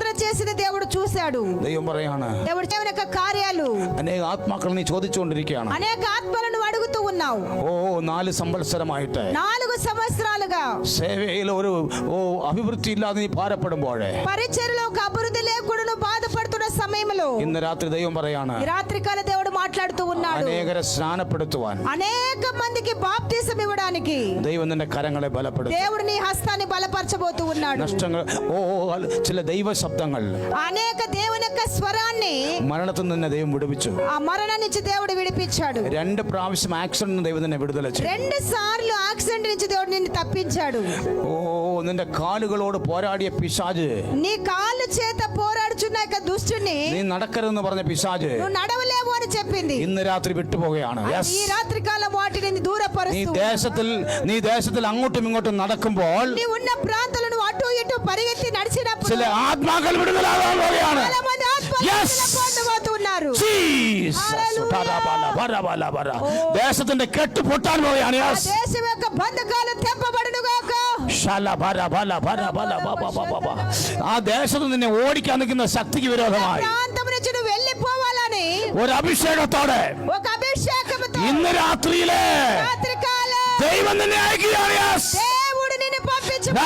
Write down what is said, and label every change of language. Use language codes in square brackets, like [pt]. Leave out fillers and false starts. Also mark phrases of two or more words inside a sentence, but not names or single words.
[te] చేసిన దేవుడు చూశాడు. [ml] ദൈവം പറയാണ്, [te] దేవుడు చేయని యొక్క కార్యాలు [ml] അനേക ആത്മാക്കൾ നീ ചോദിച്ചുകൊണ്ടിരിക്കുകയാണ്. [te] అనేక ఆత్మలను అడుగుతూ ఉన్నావు. [ml] 4 സംവത്സരമായിട്ട് [te] 4 సంవత్సరాలుగా [ml] സേവയിൽ ഒരു അഭിവൃദ്ധി ഇല്ലാതെ നീ ഭാരപ്പെടുമ്പോൾ [te] పరిచర్యలో ఒక అభివృద్ధి లేకుండా నువ్వు బాధపడుతున్న సమయంలో [ml] ഇന്ന് രാത്രി ദൈവം പറയാണ്, [te] ఈ రాత్రికాల దేవుడు మాట్లాడుతూ ఉన్నాడు. [ml] അനേകരെ സ്നാനപ്പെടുത്തുവാൻ, [te] అనేక మందికి బాప్తిసం ఇవ్వడానికి [ml] ദൈവം നിന്റെ കരങ്ങളെ ബലപ്പെടുത്തും. [te] దేవుడు నీ హస్తాన్ని బలపరచబోతూ ఉన్నాడు. [ml] നഷ്ടങ്ങൾ ചില ദൈവ ശബ്ദങ്ങൾ, [te] అనేక దేవుని యొక్క స్వరాన్ని [ml] മരണത്തിൽ നിന്ന് ദൈവം വിടുവിച്ചു. [te] ఆ మరణం నుంచి దేవుడు విడిపించాడు. [ml] 2 പ്രാവശ്യം ആക്സിഡന്റ് ദൈവം തന്നെ വിടുതല ചെയ്തു. [te] 2 సార్లు యాక్సిడెంట్ నుంచి దేవుడు నిన్ను తప్పించాడు. [ml] നിന്റെ കാലുകളോട് പോരാടിയ പിശാച്, [te] నీ కాళ్ళు చేత పోరాడుచున్న యొక్క దుష్టుని [ml] നീ നടക്കരുതെന്ന് പറഞ്ഞ പിശാച് [te] నువ్వు నడవలేవు అని చెప్పింది. [ml] ഇന്ന് രാത്രി വിട്ടുപോവുകയാണ്. [te] ఈ రాత్రి కాలం వాటిని [ml] നീ [te] దూరపరుస్తూ [ml] ദേശത്തിൽ അങ്ങോട്ടും ഇങ്ങോട്ടും നടക്കുമ്പോൾ [te] నీ ఉన్న ప్రాంతాలను అటు ఇటు పరిగెత్తి నడిచినప్పుడు [ml] ചില ആത്മാക്കൾ വിടുതലാകാൻ പോവുകയാണ്. [te] చాలా మంది ఆత్మలు పొందబోతున్నారు. [ml] ദേശത്തിന്റെ കെട്ട് പൊട്ടാൻ പോവുകയാണ്. [te] ఆ దేశం యొక్క బంధకాలు తెంపబడును గాక. [ml] ആ ദേശത്ത് നിന്നെ ഓടിക്കാൻ നിൽക്കുന്ന ശക്തിക്ക് വിരോധമായി [te] ప్రాంతం నుంచి నువ్వు వెళ్ళిపోవాలని [ml] ഒരു അഭിഷേകത്തോടെ [te] ఒక అభిషేకముతో [ml] ഇന്ന് രാത്രിയിലെ [te] రాత్రికాలం [ml] ദൈവം നിന്നെ അയക്കുകയാണ്. [te] దేవుడు నిన్ను పంపించు.